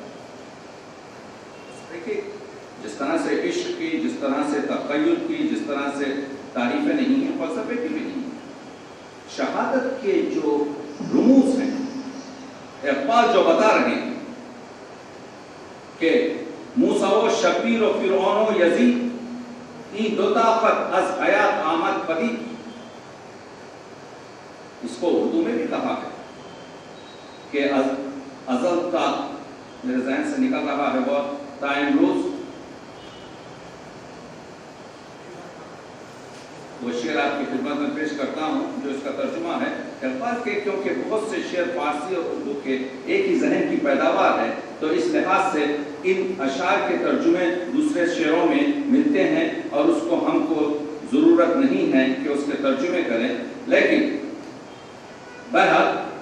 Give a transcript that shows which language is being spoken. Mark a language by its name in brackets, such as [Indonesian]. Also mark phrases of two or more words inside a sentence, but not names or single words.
[Urdu] دیکھیے جس طرح سے عشق کی، جس طرح سے تخیل کی، جس طرح سے تعریفیں نہیں ہیں، فلسفے کی بھی نہیں ہیں۔ شہادت کے جو رموز ہیں، اقبال جو بتا رہے ہیں کہ موسیٰ و شبیر و فرعون و یزید، [Persian] این دو طاقت از حیات آمد پدید۔ [Urdu] اس کو اردو میں بھی کہا ہے کہ ازل تا، میرے ذہن سے نکل رہا ہے بہت، [Persian] تا امروز، [Urdu] وہ شعر آپ کی خدمت میں پیش کرتا ہوں جو اس کا ترجمہ ہے۔ اقبال کے کیونکہ بہت سے شعر فارسی اور اردو کے ایک ہی ذہن کی پیداوار ہے، تو اس لحاظ سے ان اشعار کے ترجمے دوسرے شعروں میں ملتے ہیں، اور اس کو ہم کو ضرورت نہیں ہے کہ اس کے ترجمے کریں، لیکن بہرحال